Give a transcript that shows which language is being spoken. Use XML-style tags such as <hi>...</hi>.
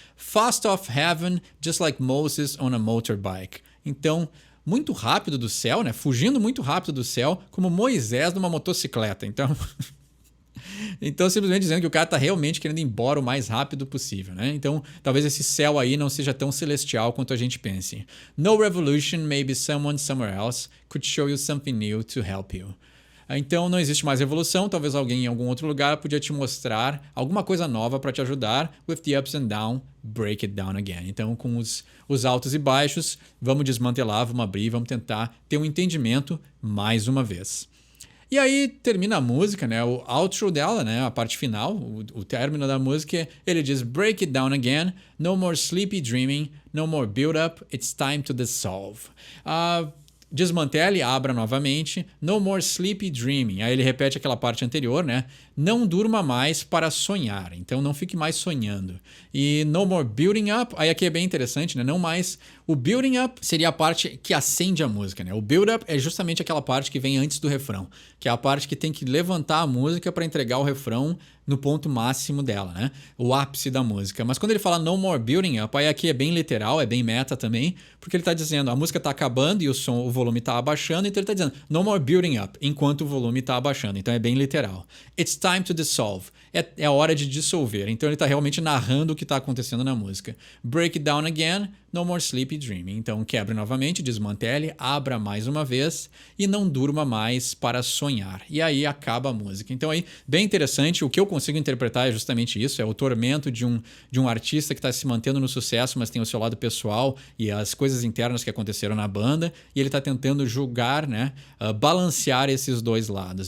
<en>Fast off heaven, just like Moses on a motorbike.</en> <pt>Então, muito rápido do céu, né? Fugindo muito rápido do céu, como Moisés numa motocicleta. Então, simplesmente dizendo que o cara está realmente querendo ir embora o mais rápido possível, né? Então, talvez esse céu aí não seja tão celestial quanto a gente pense.</pt> <en>No revolution, maybe someone somewhere else could show you something new to help you.</en> <pt>Então, não existe mais revolução, talvez alguém em algum outro lugar podia te mostrar alguma coisa nova para te ajudar.</pt> <en>With the ups and downs, break it down again.</en> <pt>Então, com os altos e baixos, vamos desmantelar, vamos abrir, vamos tentar ter um entendimento mais uma vez. E aí termina a música, né? O outro dela, né? A parte final, o término da música, ele diz</pt> <en>break it down again, no more sleepy dreaming, no more build up, it's time to dissolve.</en> <pt>Desmantele, abra novamente,</pt> <en>no more sleepy dreaming.</en> <pt>Aí ele repete aquela parte anterior, né? Não durma mais para sonhar, então não fique mais sonhando. E</pt> <en>no more building up,</en> <pt>aí aqui é bem interessante, né? Não mais... O building up seria a parte que acende a música, né? O build up é justamente aquela parte que vem antes do refrão, que é a parte que tem que levantar a música para entregar o refrão no ponto máximo dela, né? O ápice da música. Mas quando ele fala</pt> <en>no more building up,</en> <pt>aí aqui é bem literal, é bem meta também, porque ele está dizendo, a música está acabando e o volume está abaixando, então ele está dizendo no more building up, enquanto o volume está abaixando. Então é bem literal.</pt> <en>It's time to dissolve.</en> <pt>É a hora de dissolver. Então ele está realmente narrando o que está acontecendo na música.</pt> <en>Break it down again, no more sleepy dreaming.</en> <pt>Então quebre novamente, desmantele, abra mais uma vez e não durma mais para sonhar. E aí acaba a música. Então aí, bem interessante, o que eu consigo interpretar é justamente isso, é o tormento de um artista que está se mantendo no sucesso, mas tem o seu lado pessoal e as coisas internas que aconteceram na banda, e ele está tentando julgar, né, balancear esses dois lados.</pt>